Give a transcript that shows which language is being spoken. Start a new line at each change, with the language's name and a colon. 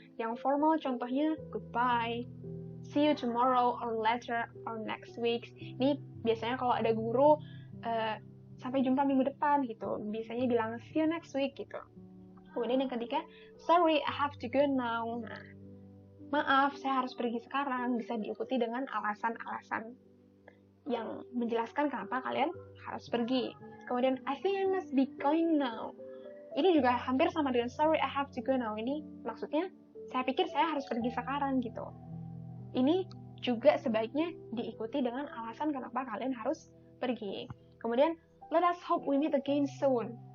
Indonesian: Yang formal contohnya
English: goodbye, see you tomorrow or later or next week.
Indonesian: Ini biasanya kalau ada guru sampai jumpa minggu depan gitu. Biasanya bilang
English: see you next week
Indonesian: gitu. Kemudian yang ketiga,
English: sorry, I have to go now.
Indonesian: Nah, maaf, saya harus pergi sekarang. Bisa diikuti dengan alasan-alasan yang menjelaskan kenapa kalian harus pergi. Kemudian,
English: I think I must be going now.
Indonesian: Ini juga hampir sama dengan
English: sorry, I have to go now.
Indonesian: Ini maksudnya, saya pikir saya harus pergi sekarang gitu. Ini juga sebaiknya diikuti dengan alasan kenapa kalian harus pergi. Kemudian,
English: let us hope we meet again soon.